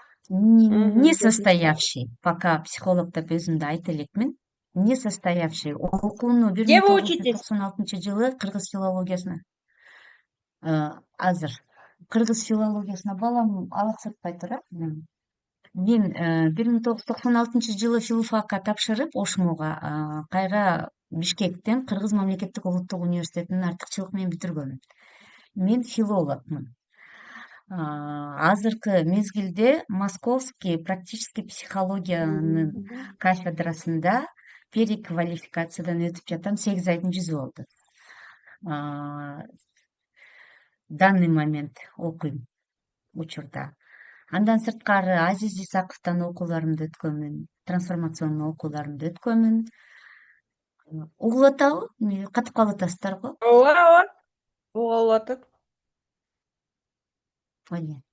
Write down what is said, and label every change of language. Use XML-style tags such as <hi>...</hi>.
<ru>Не состоявший, пока</ru> <ky>психолог деп өзүмдү айта элекмин.</ky> <ru>Не состоявший.</ru> <ky>Окууну</ky> <ru>Где вы учитесь?</ru> <ky>1996-жылы кыргыз филологиясына, азыр кыргыз филологиясына балам алаксатпай турат. Мен 1996-жылы филфакка тапшырып, ошмуга кайра Бишкектен Кыргыз мамлекеттик улуттук университетинин артыкчылык менен бүтүргөмүн. Мен филологмун. Азыркы мезгилде</ky> <ru>Московский практический</ru> <ky>психологиянын кафедрасында переквалификациядан өтүп жатам. 8 айдын жүзү болду.</ky> <ru>Данный момент</ru> <ky>окуйм учурда. Андан сырткары Азиз Исаковдон окууларымды өткөнмүн, трансформационный окууларымды өткөнмүн. Угулуп атабы? Катып калып атасыздарбы? Ооба, угулуп атат. Ой.</ky>